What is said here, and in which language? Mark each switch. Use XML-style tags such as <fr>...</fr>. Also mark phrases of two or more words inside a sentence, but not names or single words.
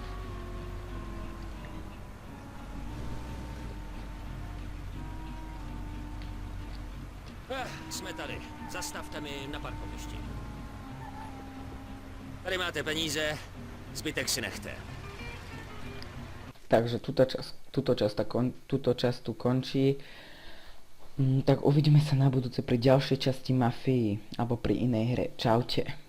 <cs>Jsme tady. Zastavte mi na parkovišti. Tady máte peníze, zbytek si nechte.</cs> <sk>Takže túto časť tu končí. Tak uvidíme sa na budúce pri ďalšej časti Mafii alebo pri inej hre. Čaute.</sk>